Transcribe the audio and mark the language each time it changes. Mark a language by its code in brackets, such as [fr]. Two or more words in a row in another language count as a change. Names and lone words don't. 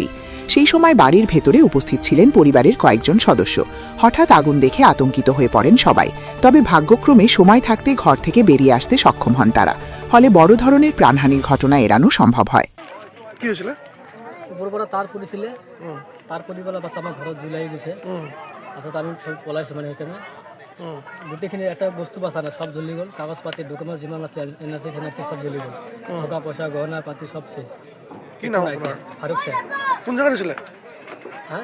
[bn] সেই সময় বাড়ির ভেতরে উপস্থিত ছিলেন পরিবারের কয়েকজন সদস্য। হঠাৎ আগুন দেখে আতঙ্কিত হয়ে পড়েন সবাই, তবে ভাগ্যক্রমে সময় থাকতে ঘর থেকে বেরিয়ে আসতে সক্ষম হন তারা। ফলে বড় ধরনের প্রাণহানির ঘটনা এড়ানো সম্ভব হয়। কি হয়েছিল? [as] ওপৰৰ তার পৰিছিলে, তার পৰি পেলাই বাচ্চা আমাৰ ঘৰত জুলাই গৈছে। তাৰপিছত আমি সব পলাইছোঁ মানে সেইকাৰণে গোটেইখিনি এটা বস্তু বাচা নাই, সব জ্বলি গ'ল। কাগজ পাতি ডকুমেণ্ট যিমান আছে এনআৰচি চেনআৰচি সব জ্বলি গ'ল। টকা পইচা গহনা পাতি সব শেষ। কি নাম আপোনাৰ? ফাৰুক শেখ। কোন জায়গাত হৈছিলে? হা